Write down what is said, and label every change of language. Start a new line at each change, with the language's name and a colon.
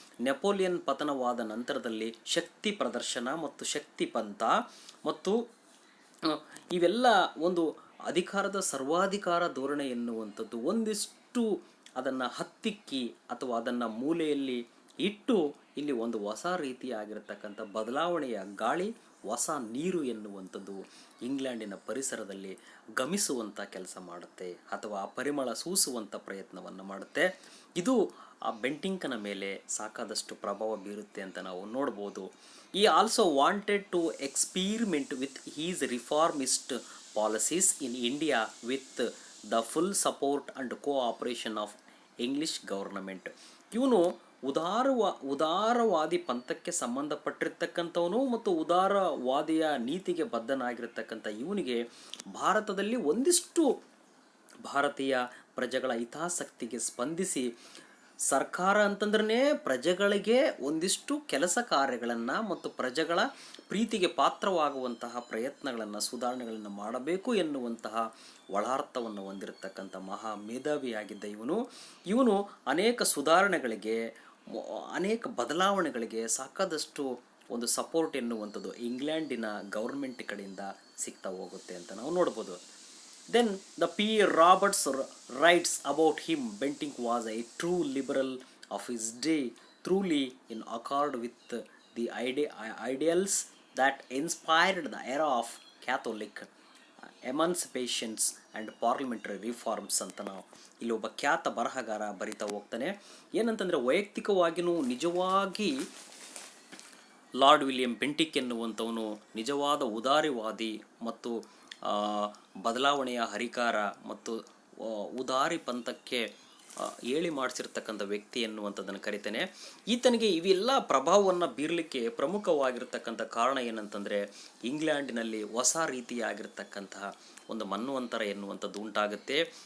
Kannada: Napoleon ಪತನವಾದ ನಂತರದಲ್ಲಿ ಶಕ್ತಿ ಪ್ರದರ್ಶನ ಮತ್ತು ಶಕ್ತಿ ಪಂಥ ಮತ್ತು ಇವೆಲ್ಲ ಒಂದು ಅಧಿಕಾರದ ಸರ್ವಾಧಿಕಾರ ಧೋರಣೆ ಎನ್ನುವಂಥದ್ದು ಒಂದಿಷ್ಟು ಅದನ್ನು ಹತ್ತಿಕ್ಕಿ ಅಥವಾ ಅದನ್ನು ಮೂಲೆಯಲ್ಲಿ ಇಟ್ಟು ಇಲ್ಲಿ ಒಂದು ಹೊಸ ರೀತಿಯಾಗಿರ್ತಕ್ಕಂಥ ಬದಲಾವಣೆಯ ಗಾಳಿ, ಹೊಸ ನೀರು ಎನ್ನುವಂಥದ್ದು ಇಂಗ್ಲೆಂಡಿನ ಪರಿಸರದಲ್ಲಿ ಗಮಿಸುವಂಥ ಕೆಲಸ ಮಾಡುತ್ತೆ ಅಥವಾ ಆ ಪರಿಮಳ ಸೂಸುವಂಥ ಪ್ರಯತ್ನವನ್ನು ಮಾಡುತ್ತೆ. ಇದು ಆ ಬೆಂಟಿಂಕನ ಮೇಲೆ ಸಾಕಾದಷ್ಟು ಪ್ರಭಾವ ಬೀರುತ್ತೆ ಅಂತ ನಾವು ನೋಡ್ಬೋದು.
English: He also wanted to experiment with his reformist policies in India with the full support and cooperation of English government.
Kannada: ಇವನು ಉದಾರವಾದಿ ಪಂಥಕ್ಕೆ ಸಂಬಂಧಪಟ್ಟಿರ್ತಕ್ಕಂಥವನು ಮತ್ತು ಉದಾರವಾದಿಯ ನೀತಿಗೆ ಬದ್ಧನಾಗಿರ್ತಕ್ಕಂಥ ಇವನಿಗೆ ಭಾರತದಲ್ಲಿ ಒಂದಿಷ್ಟು ಭಾರತೀಯ ಪ್ರಜೆಗಳ ಹಿತಾಸಕ್ತಿಗೆ ಸ್ಪಂದಿಸಿ ಸರ್ಕಾರ ಅಂತಂದ್ರೆ ಪ್ರಜೆಗಳಿಗೆ ಒಂದಿಷ್ಟು ಕೆಲಸ ಕಾರ್ಯಗಳನ್ನು ಮತ್ತು ಪ್ರಜೆಗಳ ಪ್ರೀತಿಗೆ ಪಾತ್ರವಾಗುವಂತಹ ಪ್ರಯತ್ನಗಳನ್ನು ಸುಧಾರಣೆಗಳನ್ನು ಮಾಡಬೇಕು ಎನ್ನುವಂತಹ ಒಳಾರ್ಥವನ್ನು ಹೊಂದಿರತಕ್ಕಂಥ ಮಹಾ ಮೇಧಾವಿಯಾಗಿದ್ದ ಇವನು ಅನೇಕ ಸುಧಾರಣೆಗಳಿಗೆ, ಅನೇಕ ಬದಲಾವಣೆಗಳಿಗೆ ಸಾಕಾದಷ್ಟು ಒಂದು ಸಪೋರ್ಟ್ ಎನ್ನುವಂಥದ್ದು ಇಂಗ್ಲೆಂಡಿನ ಗೌರ್ಮೆಂಟ್ ಕಡೆಯಿಂದ ಸಿಗ್ತಾ ಹೋಗುತ್ತೆ ಅಂತ ನಾವು ನೋಡ್ಬೋದು.
English: Then the P. Roberts writes about him, Bentinck was a true liberal of his day, truly in accord with the ideals that inspired the era of Catholic emancipations and parliamentary reforms
Kannada: ಅಂತ ನಾವು ಇಲ್ಲಿ ಒಬ್ಬ ಖ್ಯಾತ ಬರಹಗಾರ ಬರಿತಾ ಹೋಗ್ತಾನೆ. ಏನಂತಂದರೆ ವೈಯಕ್ತಿಕವಾಗಿಯೂ ನಿಜವಾಗಿ ಲಾರ್ಡ್ ವಿಲಿಯಂ ಬೆಂಟಿಕ್ ಎನ್ನುವಂಥವನು ನಿಜವಾದ ಉದಾರವಾದಿ ಮತ್ತು ಬದಲಾವಣೆಯ ಹರಿಕಾರ ಮತ್ತು ಉದಾರಿ ಪಂಥಕ್ಕೆ ಹೇಳಿ ಮಾಡಿಸಿರ್ತಕ್ಕಂಥ ವ್ಯಕ್ತಿ ಎನ್ನುವಂಥದ್ದನ್ನು ಕರಿತೇನೆ. ಈತನಿಗೆ ಇವೆಲ್ಲ ಪ್ರಭಾವವನ್ನು ಬೀರಲಿಕ್ಕೆ ಪ್ರಮುಖವಾಗಿರ್ತಕ್ಕಂಥ ಕಾರಣ ಏನಂತಂದರೆ, ಇಂಗ್ಲೆಂಡಿನಲ್ಲಿ ಹೊಸ ರೀತಿಯಾಗಿರ್ತಕ್ಕಂತಹ ಒಂದು ಮನ್ವಂತರ ಎನ್ನುವಂಥದ್ದು ಉಂಟಾಗುತ್ತೆ.